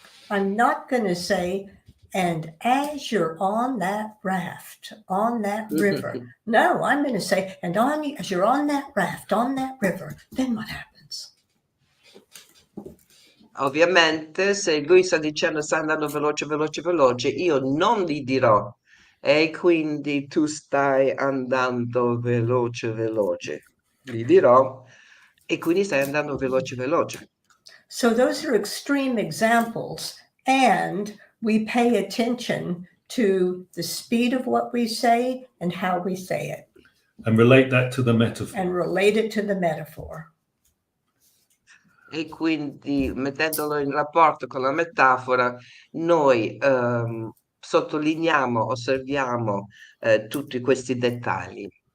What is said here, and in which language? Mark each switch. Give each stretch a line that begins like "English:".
English: I'm not going to say, and as you're on that raft, on that river. No, I'm going to say, and as you're on that raft, on that river, then what happens?
Italian: Ovviamente, se lui sta dicendo sta andando veloce, io non gli dirò, e quindi tu stai andando veloce. Gli dirò, e quindi stai andando veloce.
English: So those are extreme examples, and we pay attention to the speed of what we say and how we say it. And relate that to the metaphor. And relate it to the metaphor.
Italian: E quindi, mettendolo in rapporto con la metafora, noi sottolineiamo, osserviamo tutti questi dettagli.